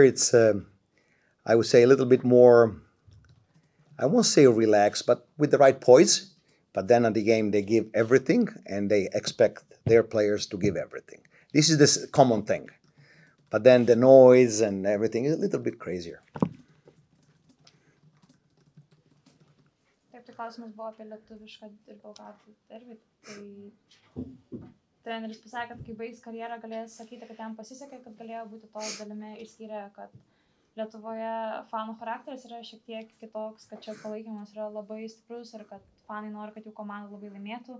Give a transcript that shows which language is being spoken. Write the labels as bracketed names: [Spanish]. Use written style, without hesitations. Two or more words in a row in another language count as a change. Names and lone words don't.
[English] It's I would say a little bit more. I won't say relaxed, but with the right poise. But then at the game they give everything, and they expect their players to give everything. This is the common thing. But then the noise and everything is a little bit crazier. [Lithuanian] Taip, tai klausimas buvo apie lietuvišką ir Belgrado derbį. Tai treneris pasakė, kad kai baigs karjerą galės sakyti, kad jam pasisekė, kad galėjo būti to dalimi, išskyrė, kad Lietuvoje fanų charakteris yra šiek tiek kitoks, kad čia palaikymas yra labai stiprus ir kad fanai nori, kad jų komanda labai laimėtų.